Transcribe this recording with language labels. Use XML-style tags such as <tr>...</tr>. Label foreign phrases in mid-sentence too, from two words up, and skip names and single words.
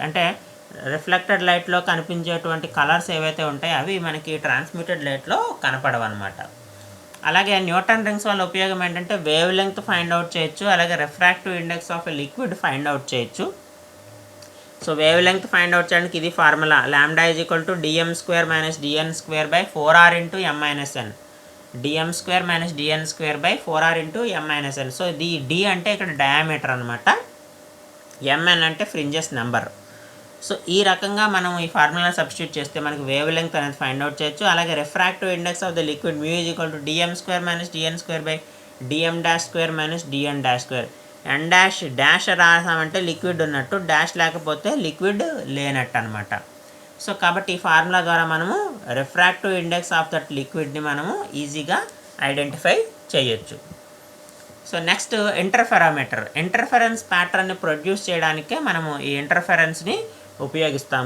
<te>అంటే</te> <en>reflected lightలో</en> <te>కనిపించేటువంటి కలర్స్ ఏవైతే ఉంటాయో అవి మనకి</te> <en>transmitted lightలో</en> <te>కనపడవు అనమాట. అలాగే</te> <en>Newton rings</en> <te>వల్ల ఉపయోగం ఏంటంటే</te> <en>wave length find out</en> <te>చేయొచ్చు, అలాగే</te> <en>refractive index of a liquid find out</en> <te>చేయొచ్చు.</te> <en>so wave length find out</en> <te>చేయడానికి ఇది ఫార్ములా,</te> <en>λ = dm² - dn²/4r × m - n. dm² - dn²/4r × m - n.</en> <te>సో ఇది D అంటే ఇక్కడ డయామీటర్ అనమాట, mn అంటే</te> <en>fringes number.</en> <te>సో ఈ రకంగా మనం ఈ ఫార్ములా సబ్స్టిట్యూట్ చేస్తే మనకి</te> <en>wave length</en> <te>అనేది</te> <en>find out</en> <te>చేయొచ్చు.</te> <en>అలాగే refractive index of the liquid μ = dm² - dn²/dm' - dn'.</en> <te>n డాష్ రాసామంటే లిక్విడ్ ఉన్నట్టు, డాష్ లేకపోతే లిక్విడ్ లేనట్టు అనమాట. సో కాబట్టి ఈ ఫార్ములా ద్వారా మనము</te> <en>refractive index of that liquidని</en> <te>మనము</te> <en>easyగా identify</en> <te>చేయొచ్చు.</te> <en>so next interference patternని produce</en> <te>చేయడానికే మనము ఈ ఇంటర్ఫెరెన్స్ని ఉపయోగిస్తాము.</te>